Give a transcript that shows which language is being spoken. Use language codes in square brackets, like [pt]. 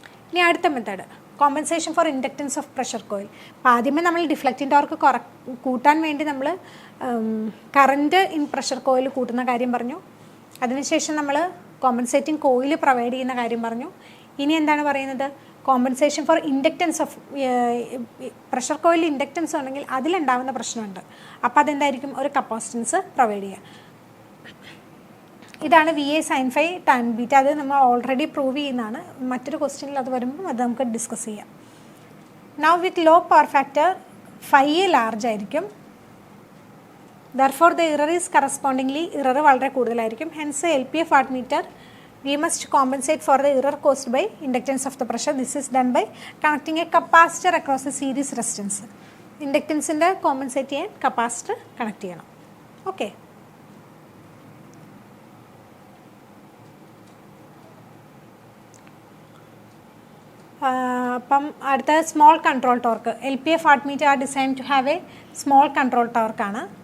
[ml] ഇനി അടുത്ത method [en] Compensation for inductance of pressure coil. [ml] അപ്പോൾ ആദ്യമേ നമ്മൾ ഡിഫ്ലക്റ്റിംഗ് ടോർക്ക് കൂട്ടാൻ വേണ്ടി നമ്മൾ കറണ്ട് ഇൻ പ്രഷർ കോയിൽ കൂട്ടുന്ന കാര്യം പറഞ്ഞു. അതിനുശേഷം നമ്മൾ കോമ്പൻസേറ്റിംഗ് കോയിൽ പ്രൊവൈഡ് ചെയ്യുന്ന കാര്യം പറഞ്ഞു. ഇനി എന്താണ് പറയുന്നത്? [en] compensation for inductance of pressure coil [ml] inductance ഉണ്ടെങ്കിൽ അതിലുണ്ടാകുന്ന പ്രശ്നമുണ്ട്. അപ്പോൾ അതെന്തായിരിക്കും? ഒരു കപ്പാസിറ്റൻസ് പ്രൊവൈഡ് ചെയ്യുക. ഇതാണ് VA sin phi tan beta. അത് നമ്മൾ ഓൾറെഡി പ്രൂവ് ചെയ്യുന്നതാണ്. മറ്റൊരു ക്വസ്റ്റ്യനിൽ അത് വരുമ്പം അത് നമുക്ക് ഡിസ്കസ് ചെയ്യാം. [en] Now with low power factor phi large ആയിരിക്കും. therefore the error is correspondingly error [ml] വളരെ കൂടുതലായിരിക്കും. [en] hence LPF watt meter we must compensate for the error caused by inductance of the pressure. This is done by connecting a capacitor across a series resistance. [ml] ഇൻഡക്റ്റൻസിൻ്റെ compensate ചെയ്യാൻ capacitor connect ചെയ്യണം. Okay, അപ്പം അടുത്ത small control torque. [en] LPF watt meter are design to have a small control ടോർക്കാണ്.